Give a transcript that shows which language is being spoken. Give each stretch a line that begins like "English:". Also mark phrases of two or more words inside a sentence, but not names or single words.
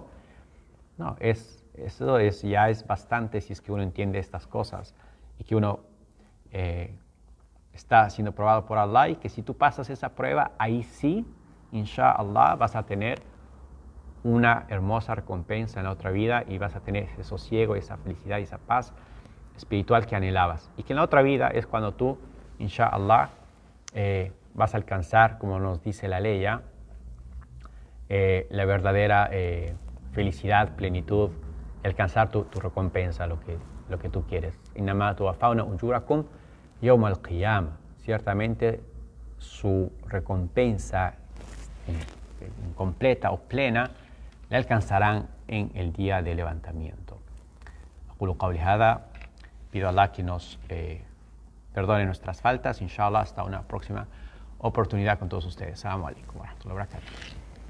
Spanish: No, eso ya es bastante si es que uno entiende estas cosas y que uno está siendo probado por Allah, y que si tú pasas esa prueba, ahí sí, inshallah, vas a tener una hermosa recompensa en la otra vida y vas a tener ese sosiego, esa felicidad y esa paz espiritual que anhelabas. Y que en la otra vida es cuando tú, inshallah, vas a alcanzar, como nos dice la ley, la verdadera felicidad, plenitud, alcanzar tu recompensa, lo que tú quieres.
Arabic: إنما توفون أجوركم يوم القيامة.
Spanish: Ciertamente su recompensa completa o plena le alcanzarán en el día de levantamiento.
Arabic: أقول قولي هذا,
Spanish: pido a Allah que nos perdone nuestras faltas. Inshallah, hasta una próxima oportunidad con todos ustedes.
Arabic: السلام عليكم ورحمة الله وبركاته.